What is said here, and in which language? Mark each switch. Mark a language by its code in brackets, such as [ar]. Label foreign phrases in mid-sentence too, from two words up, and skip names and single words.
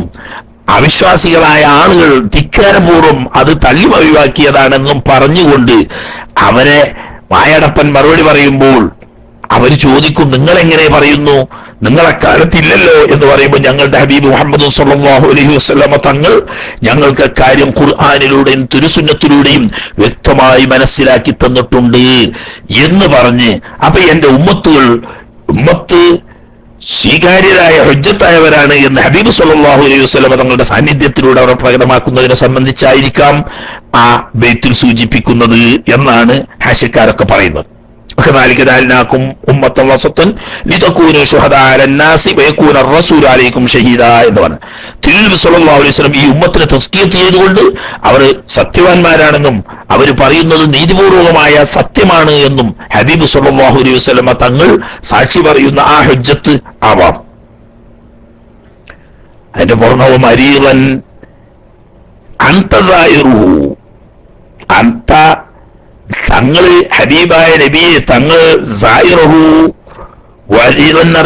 [ml] അവിശ്വാസികളായ ആളുകൾ ധിക്കാരപൂർവ്വം അത് തള്ളി ഒഴിവാക്കിയതാണെന്നും പറഞ്ഞുകൊണ്ട് അവരെ വായടപ്പൻ മറുപടി പറയുമ്പോൾ അവർ ചോദിക്കും, നിങ്ങൾ എങ്ങനെ പറയുന്നു, നിങ്ങളെക്കാലത്തില്ലല്ലോ എന്ന് പറയുമ്പോൾ ഞങ്ങളുടെ ഹബീബ് മുഹമ്മദ് [ar] صلى الله عليه وسلم [ml] തങ്ങൾ ഞങ്ങൾക്ക് കാര്യം ഖുർആനിലൂടെയും തിരുസുന്നത്തിലൂടെയും വ്യക്തമായി മനസ്സിലാക്കി തന്നിട്ടുണ്ട് എന്ന് പറഞ്ഞ്, അപ്പൊ എന്റെ ഉമ്മത്ത് സ്വീകാര്യരായ ഹുജ്ജത്തായവരാണ് എന്ന് ഹബീബ് [ar] صلى الله عليه وسلم [ml] തങ്ങളുടെ സാന്നിധ്യത്തിലൂടെ അവർ പ്രകടമാക്കുന്നതിനെ സംബന്ധിച്ചായിരിക്കാം ആ ബൈത്തിൽ സൂചിപ്പിക്കുന്നത് എന്നാണ് ഹാഷിക്കാരൊക്കെ പറയുന്നത്. [ar] وكذلك جعلناكم أمة وسطا لتكونوا شهداء على الناس ويكون الرسول عليكم شهيدا [ml] എന്ന് പറഞ്ഞു. തിരുനബി [ar] صلى الله عليه وسلم [ml] ഈ ഉമ്മത്തിനെ തസ്കിയത്ത് ചെയ്തുകൊണ്ട് അവർ സത്യവാന്മാരാണെന്നും അവർ പറയുന്നത് നീതിപൂർവകമായ സത്യമാണ് എന്നും ഹബീബ് [ar] صلى الله عليه وسلم [ml] തങ്ങൾ സാക്ഷി പറയുന്ന ആ ഹുജ്ജത്ത് ആവാം. അതിന്റെ പൂർണ്ണവും അരീവൻ അന്തസായിറുഹു അന്ത തങ്ങള് ഹബീബായ നബിയെ തങ്ങൾ സായിറഹു വരീവെന്നറ